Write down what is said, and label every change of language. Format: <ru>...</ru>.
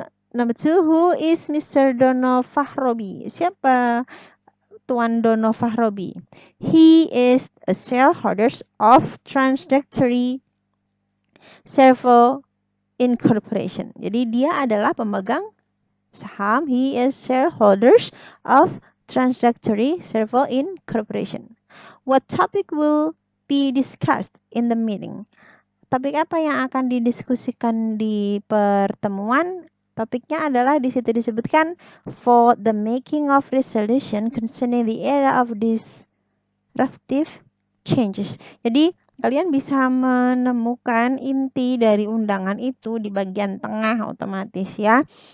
<en>Number 2, who is Mr. Dono Fahrobi?</en> <id>Siapa Tuan</id> <en>Dono Fahrobi? He is a shareholder of Transductory Servo Incorporation.</en> <id>Jadi dia adalah pemegang saham.</id> <en>He is shareholders of Transductory Servo Incorporation. What topic will be discussed in the meeting?</en> <id>Topik apa yang akan didiskusikan di pertemuan? Topiknya adalah di situ disebutkan</id> <en>for the making of resolution concerning the era of disruptive changes.</en> <id>Jadi kalian bisa menemukan inti dari undangan itu di bagian tengah otomatis ya.</id>